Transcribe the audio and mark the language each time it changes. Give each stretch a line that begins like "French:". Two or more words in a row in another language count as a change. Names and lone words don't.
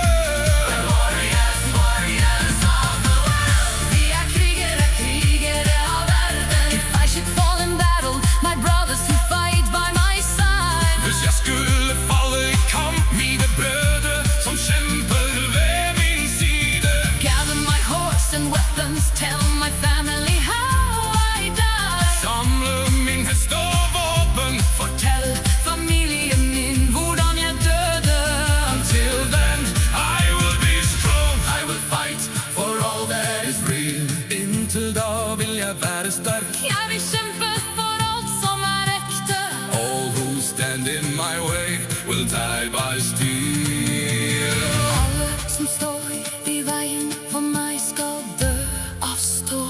English: Warriors, warriors of the world.
Norwegian: Vi er krigere, krigere av verden.
English: If I should fall in battle, my brothers who fight by my side.
Norwegian: Hvis jeg skulle falle i kamp, mine brødre som kjemper ved min side.
English: Gather my horse and weapons, tell my family how I died.
Norwegian: Samle min hest og våpen. Fortell familien min hvordan jeg døde.
English: Until then, I will be strong. I will fight for all that is real.
Norwegian: Inntil da vil jeg være sterk. Jeg vil kjempe for alt som er ekte.
English: All who stand in my way will die by steel.
Norwegian: Alle som står i veien for meg skal dø av stål.